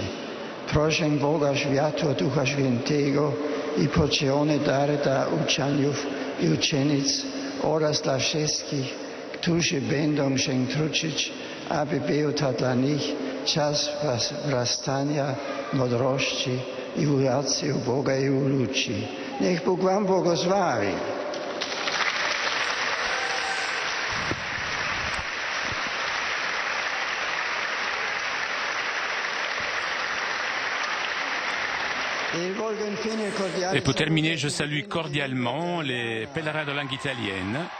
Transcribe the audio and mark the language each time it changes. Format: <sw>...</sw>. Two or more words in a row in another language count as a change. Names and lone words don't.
<pl>Proszę Boga Światła Ducha Świętego i podzielone dary dla uczniów i uczennic oraz dla wszystkich, którzy będą się truczyć, aby był to dla nich czas wzrastania, mądrości i uracji u Boga i u ludzi. Niech Bóg wam błogosławi.</pl> <fr>Et pour terminer, je salue cordialement les pèlerins de langue italienne.</fr>